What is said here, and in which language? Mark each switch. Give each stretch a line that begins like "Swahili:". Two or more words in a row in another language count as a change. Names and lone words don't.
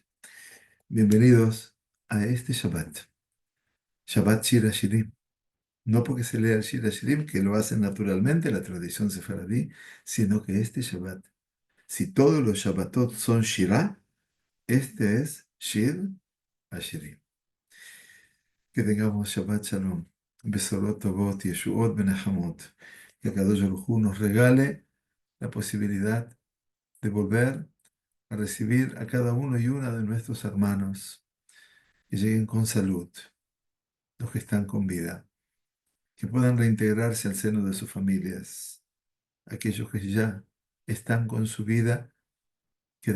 Spanish: Bienvenidos a este Shabbat, Shabbat Shir HaShirim. No porque se lea el Shir HaShirim, que lo hace naturalmente la tradición sefaradí, sino que este Shabbat, si todos los Shabbatot son Shirah, este es Shir HaShirim. Que tengamos
Hebrew: שבת שלום, בשורות טובות, ישועות ונחמות,
Spanish: que Kadosh Baruj Hu nos regale la posibilidad de volver a recibir a cada uno y una de nuestros hermanos, que lleguen con salud, los que están con vida, que puedan reintegrarse al seno de sus familias, aquellos que ya están con su vida, que